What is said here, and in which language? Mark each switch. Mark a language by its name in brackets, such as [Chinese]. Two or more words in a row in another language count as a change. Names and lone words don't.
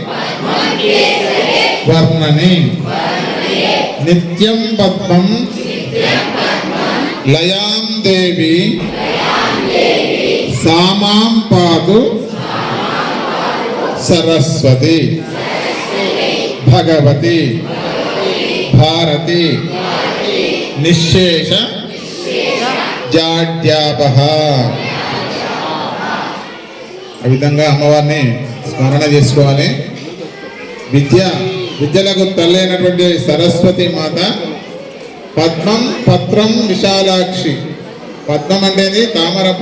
[Sanskrit] वर्णनि नित्यं पद्मं लयां देवी सामां पातु सरस्वती भगवती भारती निःशेष जाड्यापः। [Telugu] ఆ విధంగా అమ్మవారిని స్మరణ చేసుకోవాలి. విద్యలకు తల్లి అయినటువంటి సరస్వతి మాత పద్మం పత్రం విశాలాక్షి. పద్మం అంటేది తామరపు.